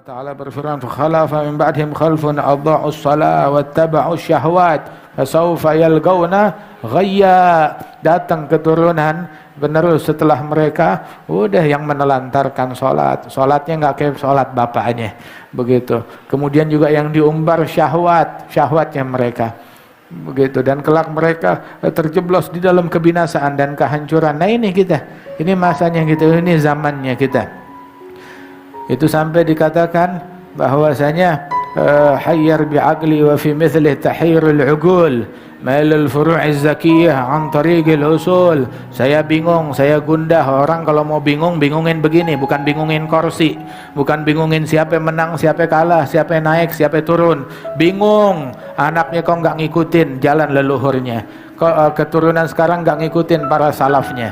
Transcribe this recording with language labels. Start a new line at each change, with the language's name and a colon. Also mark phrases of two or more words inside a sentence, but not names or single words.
Indonesian: Ta'ala berfirman,
Arabic: "فخلف من بعدهم خلف أضاعوا الصلاة واتبعوا الشهوات فسوف يلقون غيا."
Indonesian: Datang keturunan penerus setelah mereka, udah yang menelantarkan salatnya nggak kayak salat bapaknya, begitu. Kemudian juga yang diumbar syahwatnya mereka, begitu. Dan kelak mereka terjeblos di dalam kebinasaan dan kehancuran. Nah ini kita, ini masanya gitu, ini zamannya kita. Itu sampai dikatakan bahwasanya
Arabic: حير بعقلي وفي مثله تحير العقول ميل الفروع الزكية عن طريق الأصول.
Indonesian: Saya bingung, saya gundah. Orang kalau mau bingung, bingungin begini, bukan bingungin kursi, bukan bingungin siapa yang menang, siapa yang kalah, siapa yang naik, siapa yang turun. Bingung, anaknya kok nggak ngikutin jalan leluhurnya, kok keturunan sekarang nggak ngikutin para salafnya.